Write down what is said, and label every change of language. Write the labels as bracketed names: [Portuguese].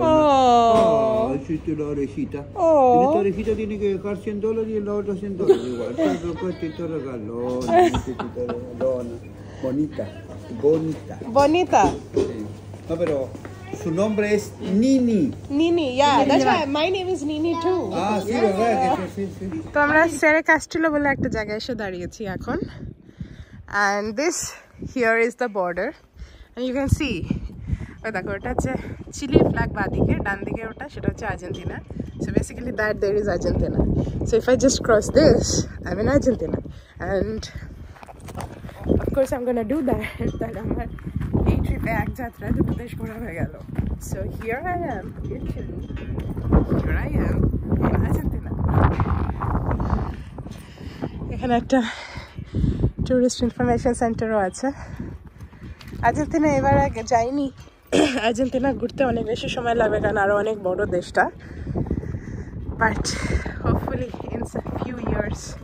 [Spanish] Oh. Sí, la orejita. Oh. En esta orejita tiene que dejar $100 y en la otra $100 igual. Te regalona, regalona. Bonita, bonita. Bonita. Sí. No, pero su nombre es Nini. [English] Nini, yeah, that's why my name is Nini too. [Spanish] Ah, sí, verdad, que sí, sí. [Bangla] তো আমরা সেরে Castillo বলে একটা জায়গায় এসে দাঁড়িয়েছি এখন, [English] and this here is the border, and you can see [Bangla] ওই দেখো ওটা হচ্ছে চিলি ফ্ল্যাগ, বাদিকে ডান দিকে ওটা, সেটা হচ্ছে Argentina. [English] So basically that there is Argentina. So if I just cross this, I'm in Argentina, and of course I'm gonna do that. [Bangla] That আমার এই ট্রিপে এক যাত্রা দুটো দেশ ঘোরা হয়ে গেল। [English] So here I am in Chile, here I am in Argentina. [Bangla] এখানে একটা টুরিস্ট ইনফরমেশন সেন্টারও আছে। আর্জেন্টিনা এবার আগে যাইনি, আর্জেন্টিনা ঘুরতে অনেক বেশি সময় লাগবে কারণ আরও অনেক বড় দেশটা, [English] But hopefully in few years.